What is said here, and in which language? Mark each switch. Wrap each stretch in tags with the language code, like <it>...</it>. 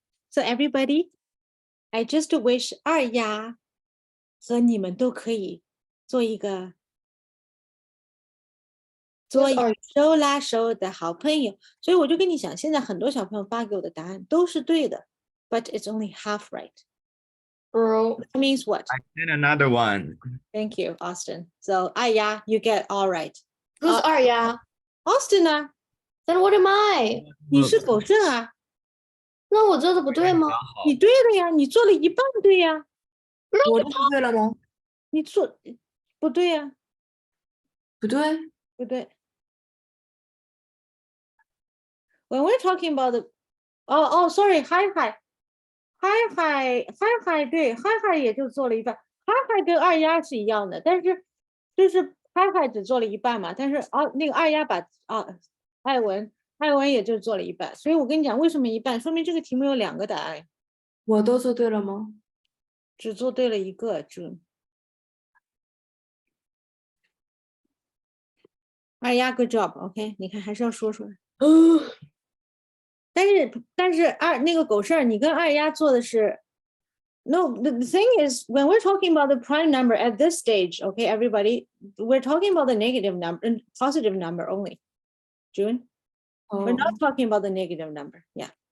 <en>So everybody, I just wish</en> <zh>二丫和你们都可以做一个 做一个手拉手的好朋友，所以我就跟你讲，现在很多小朋友发给我的答案都是对的 ，</zh> <en>but it's only half right. Bro. That means what? I sent another one. Thank you, Austin. So 二丫 you get all right. Who's Arya?</en> <zh>Austin 呢？</zh> <en>Then what am I?</en> <zh>你是狗剩啊？那我做的不对吗？你对了呀，你做了一半对呀，我都做对了吗？你做不对呀，不对，不对。</zh> <en>When we're talking about the, sorry,</en> <zh>hi对，hi 也就做了一半，hi 跟二丫是一样的，但是就是 hi 只做了一半嘛，但是那个二丫把艾文也就做了一半，所以我跟你讲为什么一半，说明这个题目有2个答案。我都做对了吗？只做对了一个 June。二丫</zh> <en>good job，</en> <zh>OK，、你看还是要说出来。但是那个狗事儿，你跟二丫做的是 no.</zh> <en>The thing is, when we're talking about the prime number at this stage, okay, everybody, we're talking about the negative number and positive number only. June, we're 哦， not talking about the negative number. Yeah.</en>